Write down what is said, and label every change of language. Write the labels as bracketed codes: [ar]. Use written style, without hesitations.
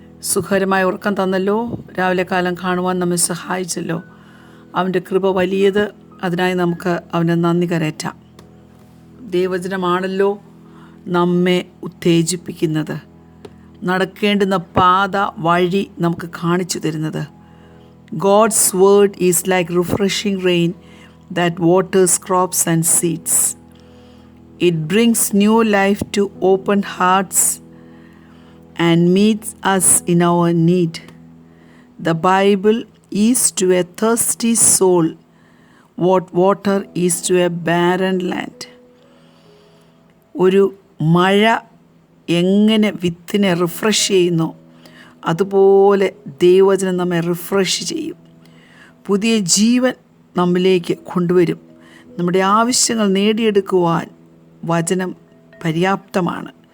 [ml] സുഖകരമായ ഉറക്കം തന്നല്ലോ, രാവിലെ കാലം കാണുവാൻ നമ്മെ സഹായിച്ചല്ലോ. അവൻ്റെ കൃപ വലിയത്, അതിനായി നമുക്ക് അവനെ നന്ദി കരേറ്റാം. ദൈവവചനമാണല്ലോ നമ്മെ ഉത്തേജിപ്പിക്കുന്നത്, നടക്കേണ്ടുന്ന പാത വഴി നമുക്ക് കാണിച്ചു തരുന്നത്. [en] God's word is like refreshing rain that waters crops and seeds. It brings new life to open hearts and meets us in our need. The Bible is to a thirsty soul what water is to a barren land. [ml] ഒരു മഴ എങ്ങനെ വിത്തിനെ refresh ചെയ്യുന്നു, അതുപോലെ ദൈവവചനം നമ്മെ refresh ചെയ്യും. പുതിയ ജീവൻ നമ്മിലേക്ക് കൊണ്ടുവരും. നമ്മുടെ ആവശ്യങ്ങൾ നേടിയെടുക്കുവാൻ വചനം പര്യാപ്തമാണ്.